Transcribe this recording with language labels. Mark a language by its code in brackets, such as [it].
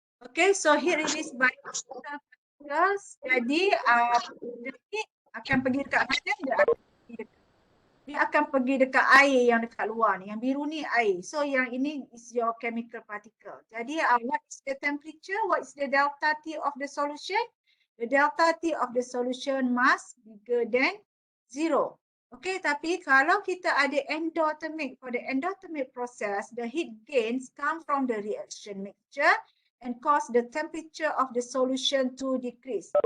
[en] Okay, so heat released by particles. [ms] Jadi the heat akan pergi dekat mana? Dia akan pergi dekat air yang dekat luar ni. Yang biru ni air. [en] So yang ini is your chemical particle. Jadi what is the temperature? What is the delta T of the solution? The delta T of the solution must bigger than 0. Okay, [ms] tapi kalau kita ada endothermic, [en] for the endothermic process, the heat gains come from the reaction mixture and cause the temperature of the solution to decrease.